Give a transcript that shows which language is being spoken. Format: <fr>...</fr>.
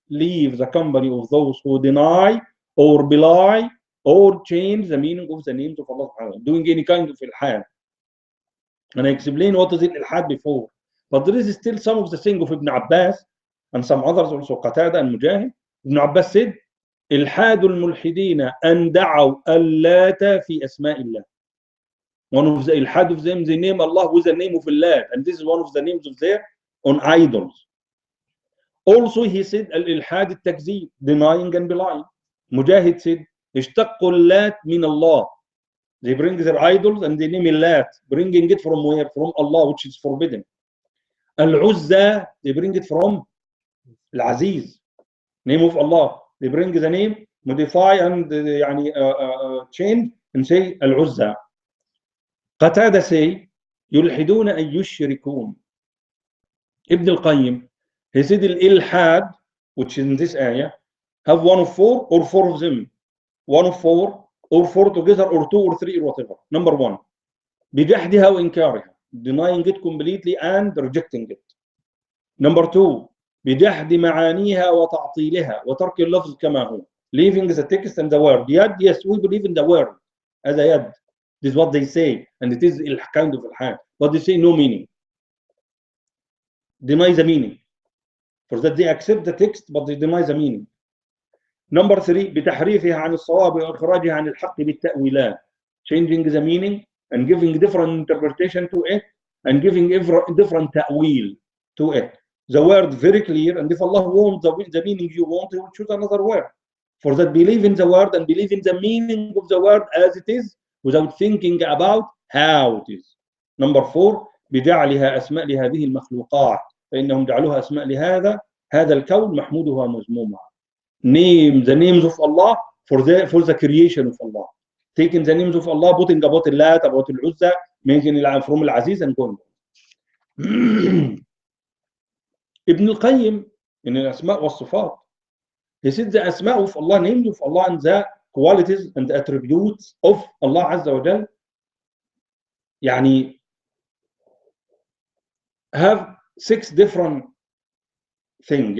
<en>Leave the company of those who deny or belie or change the meaning of the names of Allah subhanahu wa ta'ala, doing any kind of ilhad. And I explained what is ilhad before. But there is still some of the thing of Ibn Abbas and some others also, Qatada and Mujahid.</en> <ar>Ibn Abbas said, إلحاد الملحدين أن دعوا اللات في أسماء الله.</ar> <en>One of the ilhad of them, they name Allah with the name of Allah, and this is one of the names of their on idols. Also he said al-ilhad al-takzib, denying and belying.</en> <ar>Mujahid said اشتقوا اللات من الله.</ar> <en>They bring their idols and they name Allat, bringing it from where? From Allah, which is forbidden. Al-Uzza, they bring it from Al-Aziz, name of Allah. They bring the name, modify and change and say Al-Uzza.</en> <ar>Qatada say يلحدون أن يشركون.</ar> <en>Ibn al-Qayyim, he said al-ilhad, which is in this ayah, have one of four or four of them. One of four or four together or two or three or whatever. Number one,</en> <ar>بجحدها وإنكارها,</ar> <en>denying it completely and rejecting it. Number two,</en> <ar>بجحد معانيها وتعطيلها وترك اللفظ كما هو,</ar> <en>leaving the text and the word. Yad, yes, we believe in the word as a yad. This is what they say, and it is kind of ilhad. But they say no meaning. Deny the meaning. For that they accept the text, but they deny the meaning. Number three,</en> <ar>بتحريفها عن الصواب وإخراجها عن الحق بالتأويلات,</ar> <en>changing the meaning and giving different interpretation to it and giving different ta'wil to it. The word very clear, and if Allah wants the meaning you want, He will choose another word. For that, believe in the word and believe in the meaning of the word as it is, without thinking about how it is. Number four,</en> <ar>بجعلها أسماء لهذه المخلوقات فإنهم جعلوها أسماء هذا الكون محمودها مذمومها.</ar> <en>Name the names of Allah for the creation of Allah. Taking the names of Allah, putting about Allat, about Al-Uzza, making it from Al-Aziz and going on. Ibn al-Qayyim in Al-Asma' wa Sifat, he said the Asma' of Allah, names of Allah, and the qualities and the attributes of Allah Azza wa Jal, have 6 different things.</en>